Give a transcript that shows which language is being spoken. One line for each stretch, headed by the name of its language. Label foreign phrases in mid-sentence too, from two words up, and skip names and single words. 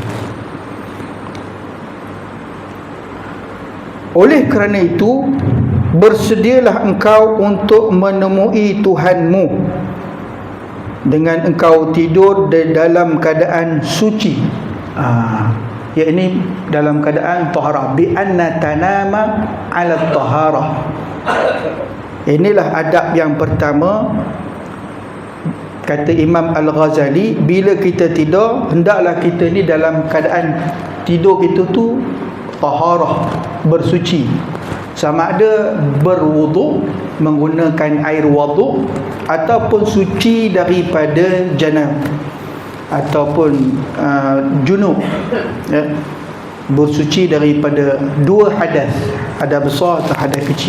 Malay: Oleh kerana itu, bersedialah engkau untuk menemui Tuhanmu dengan engkau tidur dalam keadaan suci, yakni dalam keadaan taharah,
Arabic: بأن تنام على طهارة.
Malay: Inilah adab yang pertama, kata Imam Al-Ghazali, bila kita tidur hendaklah kita ni dalam keadaan tidur kita tu taharah, bersuci, sama ada berwuduk menggunakan air wuduk ataupun suci daripada janab ataupun junub, ya, bersuci daripada dua hadas, hadas besar atau hadas kecil.